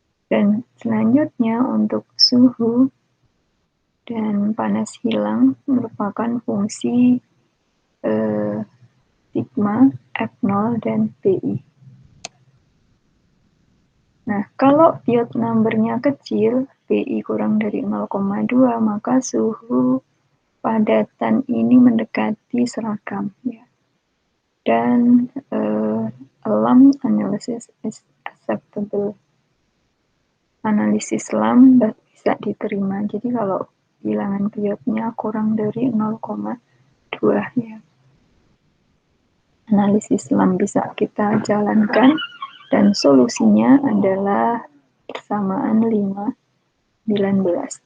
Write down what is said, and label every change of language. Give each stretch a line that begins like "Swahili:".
Indonesian: Dan selanjutnya untuk suhu dan panas hilang merupakan fungsi sigma, F0, dan BI. Nah, kalau Biot number-nya kecil, BI kurang dari 0,2, maka suhu padatan ini mendekati seragam. Ya.
English: Dan LAM analysis is acceptable.
Indonesian: Analisis LAM bisa diterima. Jadi kalau bilangan Biotnya kurang dari 0,2 ya. Analisis LAM bisa kita jalankan dan solusinya adalah persamaan 5/19.